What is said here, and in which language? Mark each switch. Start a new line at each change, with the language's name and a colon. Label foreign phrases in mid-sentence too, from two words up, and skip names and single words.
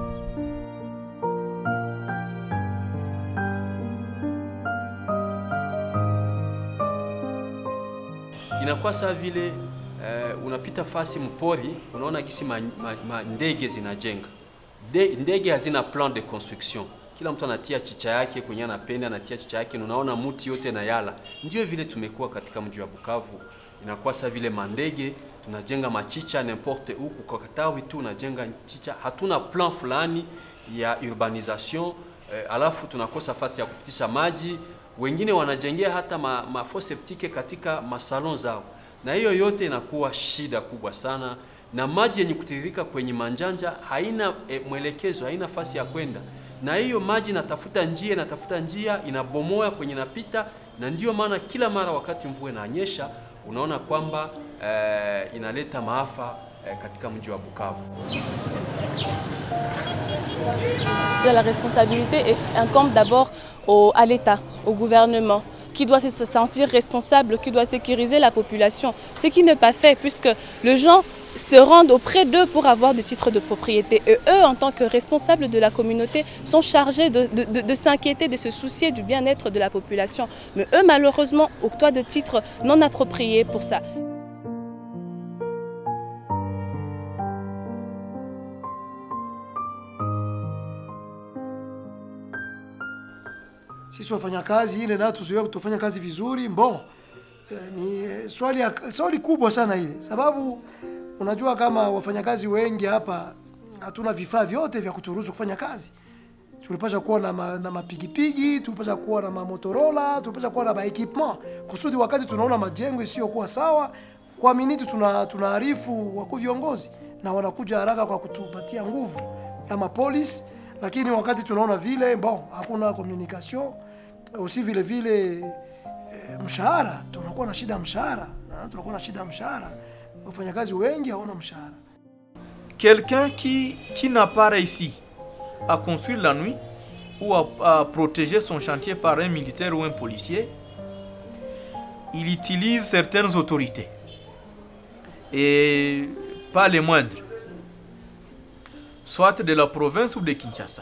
Swahili: Inakuwa sawa vile unapita fasi mpori, unaona kisi ndege zinajenga. Ndege hazina
French: plan de construction.
Swahili: Kila mtu anatia chicha yake kwenye anapenda, anatia chicha yake, unaona muti yote na yala. Ndio vile tumekuwa katika mji wa Bukavu. Inakuwa sawa vile mandege, tunajenga machicha
French: n'importe où,
Swahili: kwa Katawi tu tunajenga chicha. Hatuna plan fulani ya urbanisation, alafu tunakosa fasi ya kupitisha maji. Wengine wanajengea hata
French: mafos septike
Swahili: katika masalon zao. Na hiyo yote inakuwa shida kubwa sana. Na maji yenye kutiririka kwenye manjanja haina mwelekezo, haina fasi ya kwenda. Na hiyo maji inatafuta njia, inabomoa kwenye napita. Na ndio maana kila mara wakati mvua inanyesha, unaona kwamba inaleta maafa katika mji wa Bukavu.
French: La responsabilité incombe d'abord à l'État, au gouvernement, qui doit se sentir responsable, qui doit sécuriser la population. Ce qui n'est pas fait puisque les gens se rendent auprès d'eux pour avoir des titres de propriété. Et eux, en tant que responsables de la communauté, sont chargés de s'inquiéter, de se soucier du bien-être de la population. Mais eux, malheureusement, octroient des titres non appropriés pour ça.
Swahili: Sisi wafanyakazi ile na tuzoea kutofanya kazi vizuri ni swali kubwa sana ile, sababu unajua kama wafanyakazi wengi hapa hatuna vifaa vyote vya kuturuhusu kufanya kazi. Tulipaswa kuwa na mapigipigi, tulipaswa kuwa na Motorola, tulipaswa kuwa na equipment kusudi wakati tunaona majengo isiyokuwa sawa kwa miniti tunaarifu wakuu viongozi na wanakuja haraka kwa kutupatia nguvu kama polisi. Lakini wakati tunaona vile hakuna
French: communication, aussi
Swahili: vile mshahara, tunakuwa na shida mshahara, wafanyakazi wengi hawana mshahara.
French: Quelqu'un qui n'a pas réussi à construire la nuit ou à protéger son chantier par un militaire ou un policier, il utilise certaines autorités et pas les moindres, soit de la province ou de Kinshasa.